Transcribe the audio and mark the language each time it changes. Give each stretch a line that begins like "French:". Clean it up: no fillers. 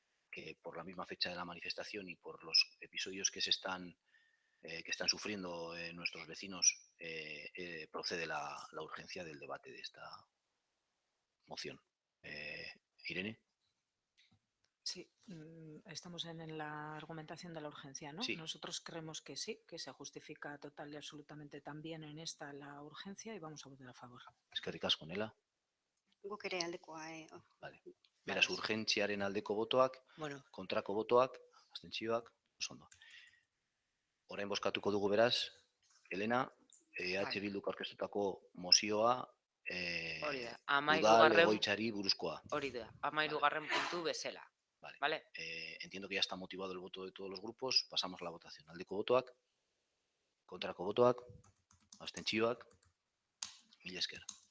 Spanish: que por la misma fecha de la manifestación y por los episodios que están sufriendo nuestros vecinos, procede la urgencia del debate de esta moción. Irene. Sí, estamos en la argumentación de la urgencia, ¿no? Sí. Nosotros creemos que sí, que se justifica total y absolutamente también en esta la urgencia, y vamos a votar a favor.
Basque: Eskerrik asko, Nela. Guk ere aldekoa.
Spanish: Vale.
Basque: Beraz, urgentziaren aldeko botoak, kontrako botoak, abstentzioak, oso ondo. Orain bozkatuko dugu beraz, Elena, EH Bilduk aurkeztutako mozioa udal egoitzari buruzkoa. Hori da, 13. puntu bezala.
Spanish: Vale. Entiendo que ya está motivado el voto de todos los grupos. Pasamos a la votación.
Basque: Aldeko botoak, kontrako botoak, abstentzioak, mila esker.